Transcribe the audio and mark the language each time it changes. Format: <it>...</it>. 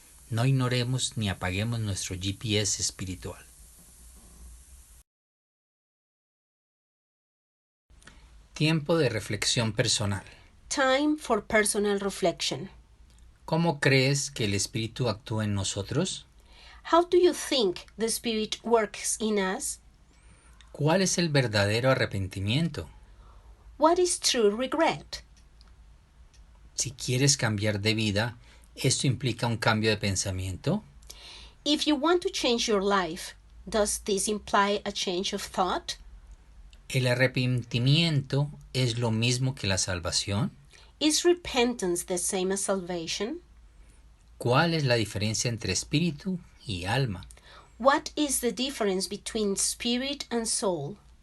<es>No ignoremos ni apaguemos nuestro GPS espiritual. Tiempo de reflexión personal.</es> <en>Time for personal reflection.</en> <es>¿Cómo crees que el Espíritu actúa en nosotros?</es> <en>How do you think the Spirit works in us?</en> <es>¿Cuál es el verdadero arrepentimiento?</es> <en>What is true regret?</en> <es>Si quieres cambiar de vida, ¿esto implica un cambio de pensamiento?</es> <en>If you want to change your life, does this imply a change of thought?</en> <es>¿El arrepentimiento es lo mismo que la salvación?</es> <en>Is repentance the same as salvation?</en> <es>¿Cuál es la diferencia entre espíritu y alma?</es> <en>What is the difference between spirit and soul?</en>